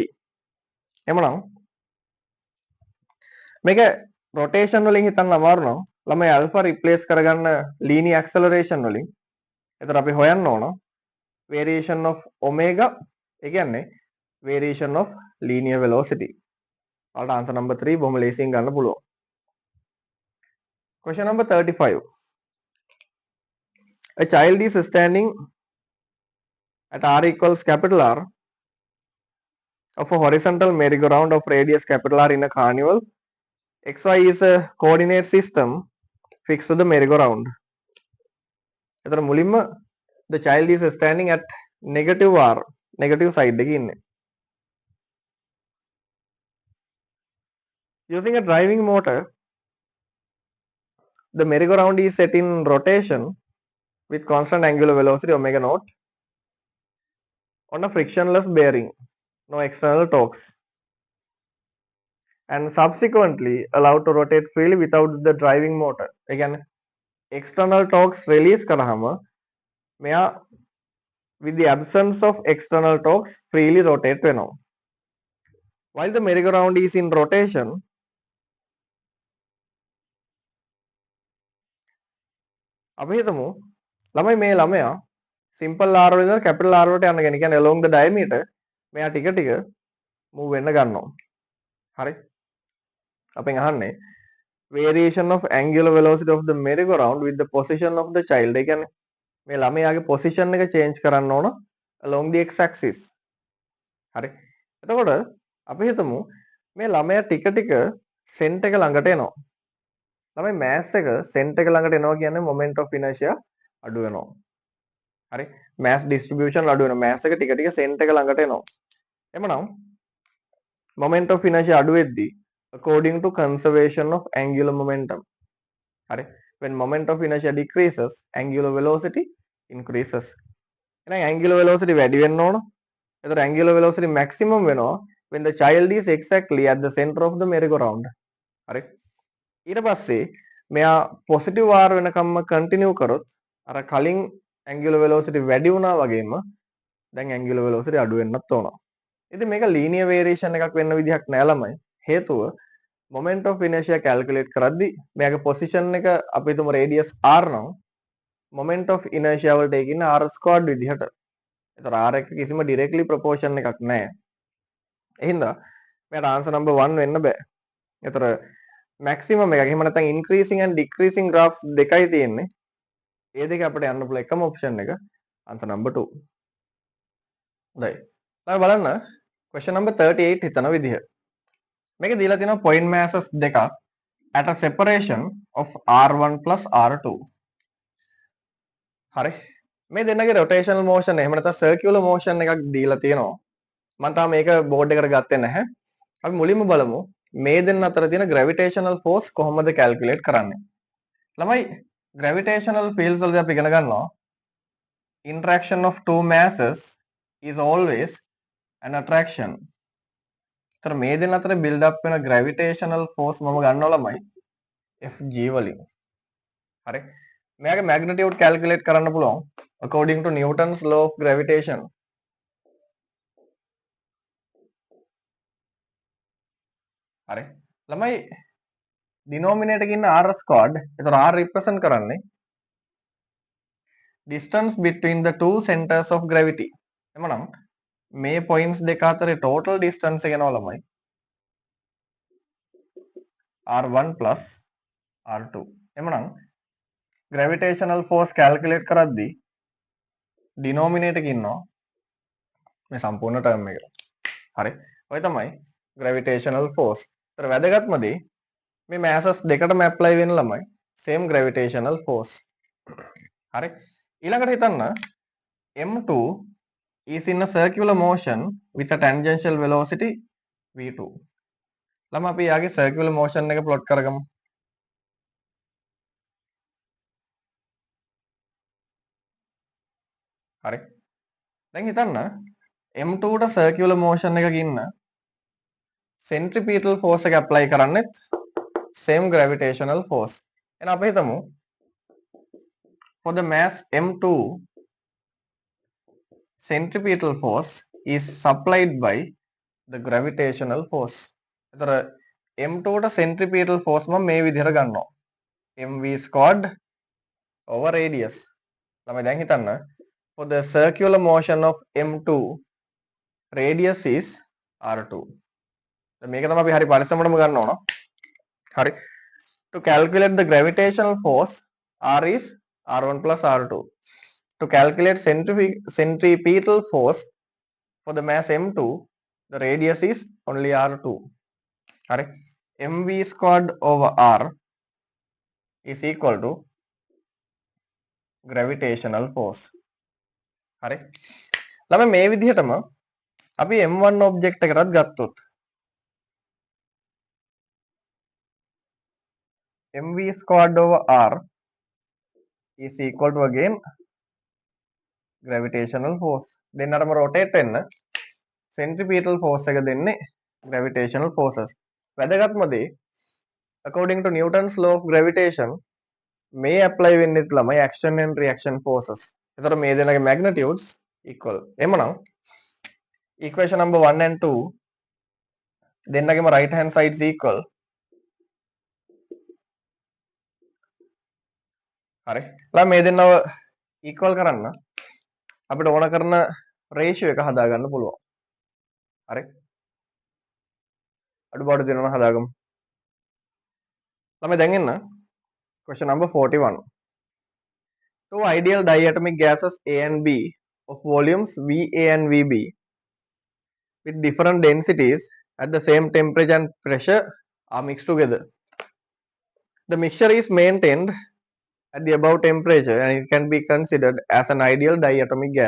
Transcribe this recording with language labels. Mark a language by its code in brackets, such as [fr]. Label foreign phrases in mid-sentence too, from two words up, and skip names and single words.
[si] එමනම් මේක rotation වලින් හිතන්න අමාරු නම් ළමයි [en] alpha replace [si] කරගන්න [en] linear acceleration [si] වලින්. එතකොට අපි හොයන්න ඕන [en] variation of omega [si] ඒ කියන්නේ [en] variation of linear velocity. [si] ඔයාලට [en] answer number 3 [si] බොහොම ලේසියෙන් ගන්න පුළුවන්. [en] Question number 35. A child is standing at r equals capital R of a horizontal merry-go-round of radius capital R in a carnival. XY is a coordinate system fixed to the merry-go-round. [si] එතන මුලින්ම [en] the child is standing at negative R negative side [si] එකේ ඉන්නේ. [en] Using a driving motor, the merry-go-round is set in rotation with constant angular velocity omega naught on a frictionless bearing, no external torques, and subsequently allowed to rotate freely without the driving motor. [si] ඒ කියන්නේ [en] external torques release [si] කරාම මෙයා [en] with the absence of external torques freely rotate [si] වෙනවා. [en] While the merry-go-round is in rotation, [si] අපි හිතමු ළමයි මේ ළමයා [en] simple r [si] වල ඉඳලා [en] capital R [si] වලට යන්න කියන්නේ [en] along the diameter [si] මෙයා ටික ටික move වෙන්න ගන්නවා. හරි. අපෙන් අහන්නේ [en] variation of angular velocity of the merry-go-round with the position of the child. [si] ඒ කියන්නේ මේ ළමයාගේ position එක change කරන්න ඕන [en] along the x axis. [si] හරි. එතකොට අපි හිතමු මේ ළමයා ටික ටික center එක ළඟට එනවා. ළමයි mass එක center එක ළඟට එනවා කියන්නේ [en] moment of inertia [si] අඩු වෙනවා. හරි. [en] mass distribution [si] අඩු වෙනවා. mass එක ටික ටික center එක ළඟට එනවා. [en] එමනම් moment of inertia [si] අඩු වෙද්දී [en] according to conservation of angular momentum. [si] හරි. [en] When moment of inertia decreases, angular velocity increases. [si] එහෙනම් [en] angular velocity [si] වැඩි වෙන්න ඕන. [en] එතකොට angular velocity maximum වෙනවා when the child is exactly at the center of the merry-go-round. [si] හරි. ඊට පස්සේ මෙයා [en] positive r [si] වෙනකම්ම continue කරොත් අර කලින් [en] angular velocity [si] වැඩි වුණා වගේම දැන් [en] angular velocity [si] අඩු වෙන්නත් ඕන. ඉතින් මේක [en] linear variation [si] එකක් වෙන්න විදිහක් නෑ ළමයි. හේතුව [en] moment of inertia calculate [si] කරද්දී මෙයාගේ position එක අපි හිතමු [en] radius r [si] නම් [en] moment of inertia [si] වලට ඒකින්න [en] r squared [si] විදිහට. ඒතර r එක කිසිම [en] directly proportion [si] එකක් නැහැ. එහෙනම් මෙයාට [en] answer number 1 [si] වෙන්න බෑ. ඒතර මැක්සිමම් එක. එහෙම නැත්නම් [en] increasing and decreasing graphs [si] දෙකයි තියෙන්නේ. ඒ දෙක අපිට යන්න පුළුවන් එකම ඔප්ෂන් එක [en] answer number 2. [si] හොඳයි. ළමයි බලන්න [en] question number 38 [si] හිතන විදිහ. මේක දීලා තියෙනවා [en] point masses දෙකක් at a separation of r1 plus r2. [si] හරි. මේ දෙන්නගේ [en] rotational motion [si] එහෙම නැත්නම් [en] circular motion [si] එකක් දීලා තියෙනවා. මම තාම මේක බෝඩ් එකට ගත්තේ නැහැ. අපි මුලින්ම බලමු මේ දෙන්න අතර තියෙන [en] gravitational force [si] කොහොමද calculate කරන්නේ. [en] ළමයි gravitational fields [si] වලදී අපි ඉගෙන ගන්නවා [en] interaction of two masses is always an attraction. [si] ඒතර මේ දෙන්න අතර [en] build up [si] වෙන [en] gravitational force [si] මම ගන්නවා ළමයි Fg වලින්. හරි. මෙයාගේ [en] magnitude calculate [si] කරන්න පුළුවන් [en] according to Newton's law of gravitation. [si] හරි. ළමයි denominator එකේ ඉන්න [en] r squared. ඒතර r represent කරන්නේ distance between the two centers of gravity. [si] එමනම් මේ points දෙක අතරේ [en] total distance [si] එක යනවා ළමයි [en] r1 plus r2. [si] එමනම් [en] gravitational force calculate [si] කරද්දී denominator එකේ ඉන්නවා මේ සම්පූර්ණ term එක. හරි. ඔය තමයි gravitational force. ඒතර වැදගත්ම දේ මේ masses දෙකටම apply වෙන ළමයි [en] same gravitational force. [si] හරි. ඊළඟට හිතන්න [en] m2 is in a circular motion with a tangential velocity v2. [si] ළමයි අපි යාගේ [en] circular motion [si] එක plot කරගමු. හරි. දැන් හිතන්න m2 ට [en] circular motion [si] එකක ඉන්න [en] centripetal force [si] එක apply කරන්නෙත් [en] same gravitational force. [si] එහෙනම් අපි හිතමු [en] for the mass m2 centripetal force is supplied by the gravitational force. [si] එතකොට m2 ට [en] centripetal force [si] මම මේ විදිහට ගන්නවා. [en] mv squared over radius. [si] ළමයි දැන් හිතන්න [en] for the circular motion of m2 radius is r2. [si] දැන් මේක තමයි අපි හරි පරිස්සමටම ගන්න ඕන. හරි. [en] To calculate the gravitational force r is r1 plus r2. To calculate centripetal force for the mass m2 the radius is only r2. [si] හරි. [en] mv squared over r is equal to gravitational force. [si] හරි. ළමයි මේ විදිහටම අපි [en] m1 object [si] එකකටත් ගත්තොත් [en] mv squared over r is equal to again gravitational force. දෙන්නටම rotate වෙන්න centripetal force [si] එක දෙන්නේ [en] gravitational forces. [si] වැදගත්ම දේ [en] according to Newton's law of gravitation මේ apply [si] වෙන්නෙත් ළමයි [en] action and reaction forces. [si] එතකොට මේ දෙන්නගේ [en] magnitudes equal. එමනම් equation number 1 and 2 දෙන්නගේම right hand sides equal. [si] හරි. ළමයි මේ දෙන්නව equal කරන්න අපිට ඕන කරන ratio එක හදාගන්න පුළුවන්. හරි. අඩුපාඩු දෙනවා හදාගමු. ළමයි දැන් එන්න [en] question number 41. Two ideal diatomic gases A and B of volumes VA and VB with different densities at the same temperature and pressure are mixed together. The mixture is maintained at the above temperature and it can be considered as an ideal diatomic gas.